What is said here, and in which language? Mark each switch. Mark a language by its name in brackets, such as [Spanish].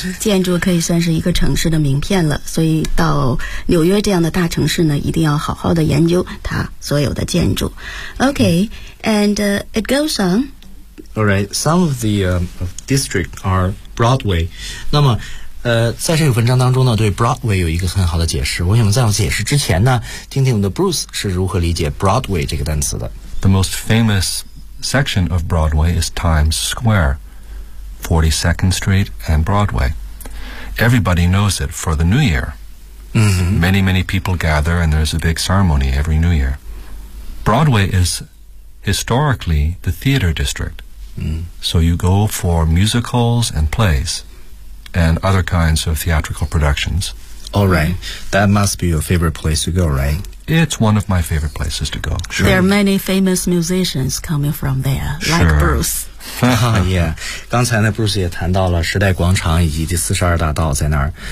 [Chinese] Yeah, 建筑可以算是一个城市的名片了，所以到纽约这样的大城市呢，一定要好好的研究它所有的建筑。 [English] Okay, and it goes on. All right, some of the district are Broadway. [Chinese] 那么在这个文章当中呢，对 Broadway 有一个很好的解释。我想在我解释之前呢，听听我们的 Bruce 是如何理解 Broadway 这个单词的。 [English] The most famous section of Broadway is Times Square, 42nd Street and Broadway. Everybody knows it for the New Year.、 Mm-hmm. Many, many people gather and there's a big ceremony every New Year. Broadway is historically the theater district.、 Mm-hmm. So you go for musicals and plays. And other kinds of theatrical productions. All right. That must be your favorite place to go, right? It's one of my favorite places to go. Sure. There are many famous musicians coming from there, like、 sure. Bruce. yeah. [Chinese] 刚才呢 Bruce 也谈到了时代广场以及第四十二大道在那儿。